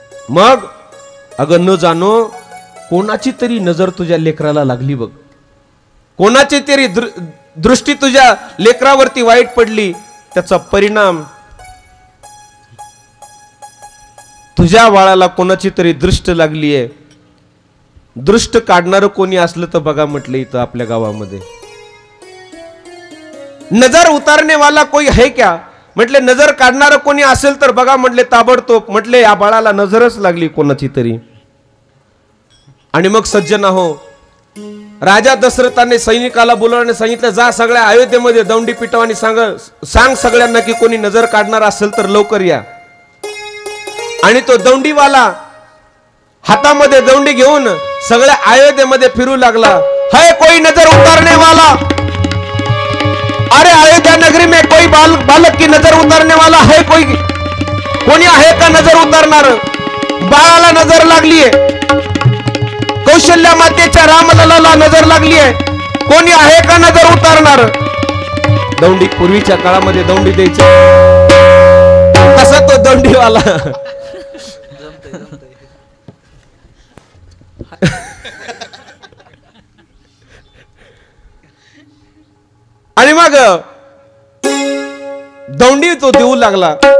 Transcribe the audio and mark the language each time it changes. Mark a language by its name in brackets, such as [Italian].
[Marathi] मग अगं न जाणो कोणाची तरी नजर तुझ्या लेकराला लागली बघ, कोणाची तरी दृष्टी तुझ्या लेकरावरती वाईट पडली. त्याचा परिणाम तुझ्या बाळाला कोणाची तरी दृष्ट लागलीये. दृष्ट काढणार कोणी असलं तर बघा म्हटलं इथं आपल्या गावामध्ये. [Hindi] नजर उतारने वाला कोई है क्या? [Marathi] म्हटले नजर काढणार कोणी असेल तर बघा म्हटले ताबडतोब. म्हटले या बाळाला नजरच लागली कोणाची तरी. आणि मग सज्जन हो, राजा दशरथाने सैनिकाला बोलवण्याने सांगितलं, जा सगळ्या अयोध्येमध्ये दौंडी पिटव आणि सांग सगळ्यांना की कोणी नजर काढणार असेल तर लवकर या. आणि तो दौंडीवाला हातामध्ये दौंडी घेऊन सगळ्या अयोध्येमध्ये फिरू लागला. [Hindi] है कोई नजर उतारने वाला? अरे अयोध्या नगरी में कोई बालक की नजर उतारने वाला है? [Marathi] कोणी आहे का नजर उतारणार? बाळाला नजर लागलीये, कौशल्या मातेच्या रामललाला नजर लागलीये, कोणी आहे का नजर उतारणार? दौंडी पूर्वीच्या काळामध्ये दौंडी द्यायची, तसा तो दौंडीवाला आणि मग दौंडी तो देऊ लागला.